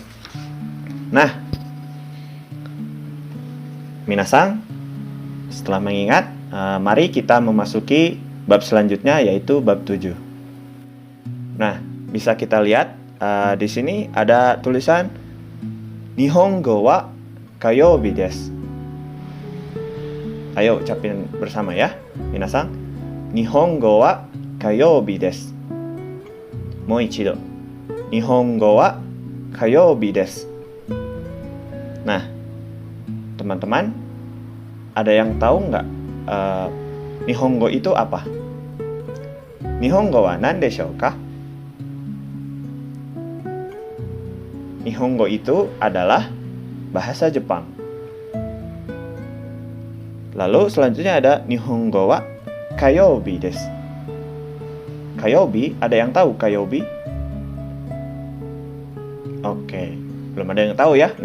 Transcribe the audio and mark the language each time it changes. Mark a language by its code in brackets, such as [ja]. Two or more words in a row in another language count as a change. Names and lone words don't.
[id] Nah, minasang, setelah mengingat, mari kita memasuki bab selanjutnya, yaitu bab 7. Nah, bisa kita lihat di sini ada tulisan [ja] 日本語は火曜日です. [id] Ayo ucapin bersama ya, minasang. [ja] 日本語は火曜日です. もう一度. 日本語は火曜日です. [id] Nah, teman-teman, ada yang tahu nggak Nihongo itu apa? [ja] 日本語は何でしょうか? [id] Nihongo itu adalah bahasa Jepang. Lalu selanjutnya ada [ja] 日本語は火曜日です. [id] Kayobi, ada yang tahu Kayobi? Oke, belum ada yang tahu ya.